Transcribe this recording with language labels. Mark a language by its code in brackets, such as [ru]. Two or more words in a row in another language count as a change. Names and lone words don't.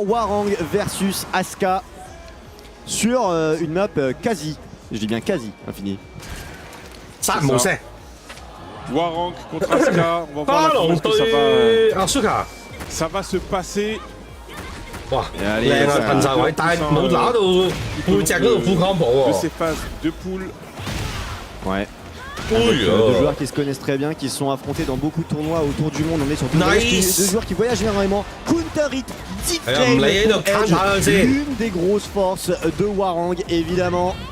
[fr] Warang versus Asuka sur une map quasi, je dis bien quasi, infinie. Ça, mon c'est. Warang contre Asuka, on va voir comment est-ce que ça va se passer. Wow, allez, [yue] 噴曬位，但係冇拿到背脊嗰度 [en] full combo [yue] 喎。 [fr] De ces phases de poule. Ouais. Deux joueurs qui se connaissent très bien, qui se sont affrontés dans beaucoup de tournois autour du monde. On est sur deux joueurs qui voyagent énormément. [en] Counter hit, [fr] l'une des grosses forces de Warang, évidemment.